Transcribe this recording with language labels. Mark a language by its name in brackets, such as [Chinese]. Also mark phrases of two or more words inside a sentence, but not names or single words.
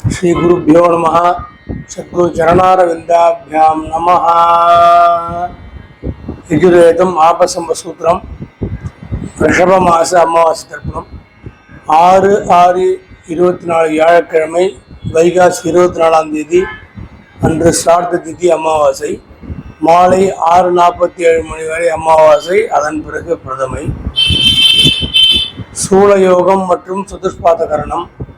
[Sanskrit] श्री गुरुभ्यो नमः। सद्गुरु चरणारविंदाभ्यां नमः। यजुर्वेदम आपसंवसूत्रम ऋषभ मास [Tamil] अमावासை தர்ப்பணம் 6/6/24 வியாழக்கிழமை வைகாசி 24ஆம் தேதி அன்று சார்த்த திதி அமாவாசை. மாலை 6:47 மணி வரை அமாவாசை, அதன் பிறகு பிரதமை. சூலயோகம் மற்றும் சதுஷ்பாத கரணம்.